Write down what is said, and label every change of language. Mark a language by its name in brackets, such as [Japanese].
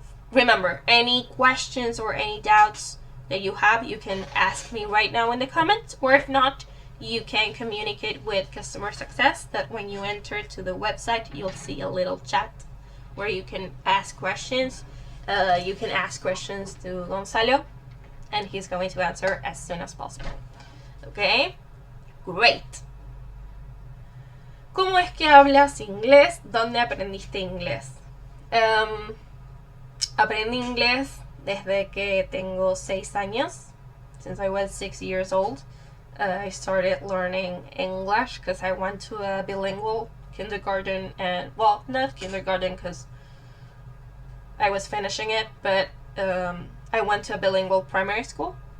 [English] Remember, any questions or any doubts that you have, you can ask me right now in the comments, or if not, you can communicate with customer success, that when you enter to the website, you'll see a little chat where you can ask questions. You can ask questions to Gonzalo, and he's going to answer as soon as possible. Okay? Great. [Spanish] ¿Cómo es que hablas inglés? ¿Dónde aprendiste inglés? Aprendí inglés desde que tengo 6 años. [English] Since I was 6 years old, I started learning English because I went to a bilingual kindergarten, and, well, not kindergarten because I was finishing it, but I went to a bilingual primary school.